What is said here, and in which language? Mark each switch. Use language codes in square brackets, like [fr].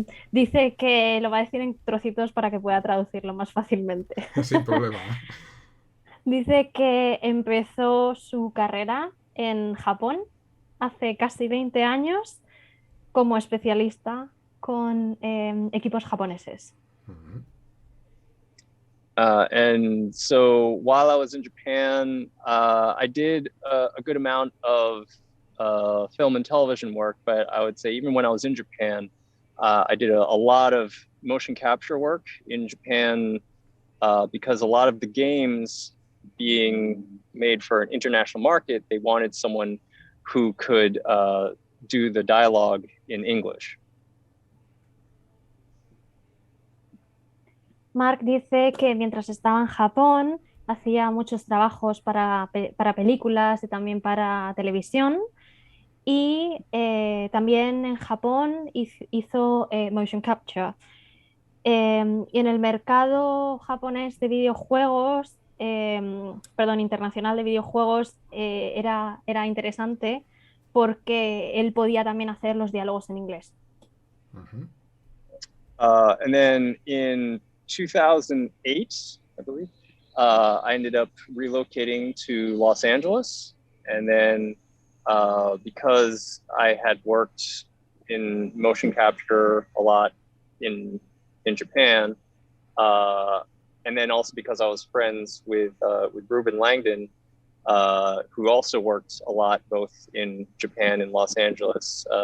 [es] Dice que lo va a decir en trocitos para que pueda traducirlo más fácilmente. Sin problema. Dice que empezó su carrera en Japón hace casi 20 años como especialista con equipos japoneses. [en] And so while I was in Japan, I did a good amount of film and television work, but I would say even when I was in Japan, I did a lot of motion capture work in Japan because a lot of the games being made for an international market, they wanted someone who could do the dialogue in English. [es] Mark dice que mientras estaba en Japón hacía muchos trabajos para películas y también para televisión, y también en Japón hizo motion capture. Y en el mercado japonés de videojuegos, internacional de videojuegos, era interesante porque él podía también hacer los diálogos en inglés. [en] And then in 2008, I believe, I ended up relocating to Los Angeles. And then because I had worked in motion capture a lot in Japan, and then also because I was friends with Ruben Langdon, who also worked a lot both in Japan and Los Angeles.